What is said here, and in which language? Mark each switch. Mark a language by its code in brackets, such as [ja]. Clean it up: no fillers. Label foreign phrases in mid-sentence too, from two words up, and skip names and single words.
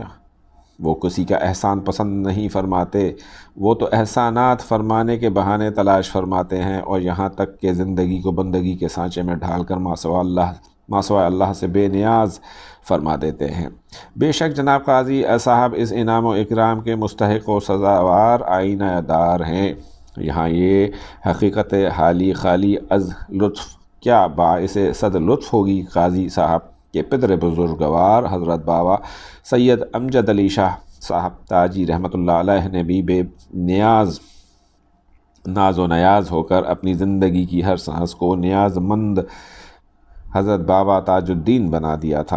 [ur] وہ کسی کا احسان پسند نہیں فرماتے، وہ تو احسانات فرمانے کے بہانے تلاش فرماتے ہیں، اور یہاں تک کہ زندگی کو بندگی کے سانچے میں ڈھال کر ماسوائے اللہ سے بے نیاز فرما دیتے ہیں۔ بے شک جناب قاضی صاحب اس انعام و اکرام کے مستحق و سزاوار آئینہ دار ہیں۔ یہاں یہ حقیقت حالی خالی از لطف کیا باعث صد لطف ہوگی قاضی صاحب کے پدر بزرگوار حضرت بابا سید امجد علی شاہ صاحب تاجی [ar] رحمۃ اللہ علیہ [ur] نے بھی بے ناز و نیاز ہو کر اپنی زندگی کی ہر سانس کو نیاز مند حضرت بابا تاج الدین بنا دیا تھا۔